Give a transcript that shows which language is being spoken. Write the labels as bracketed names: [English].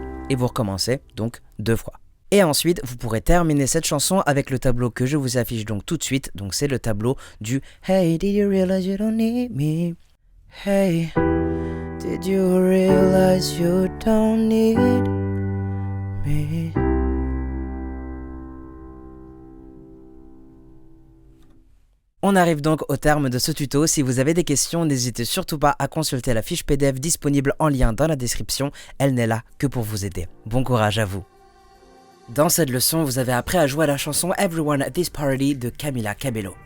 [French] et vous recommencez donc 2 fois. Et ensuite, vous pourrez terminer cette chanson avec le tableau que je vous affiche donc tout de suite. Donc c'est le tableau du [English] Hey, did you realize you don't need me? Hey, did you realize you don't need me? [French] On arrive donc au terme de ce tuto. Si vous avez des questions, n'hésitez surtout pas à consulter la fiche PDF disponible en lien dans la description. Elle n'est là que pour vous aider. Bon courage à vous. Dans cette leçon, vous avez appris à jouer à la chanson Everyone at This Party de Camila Cabello.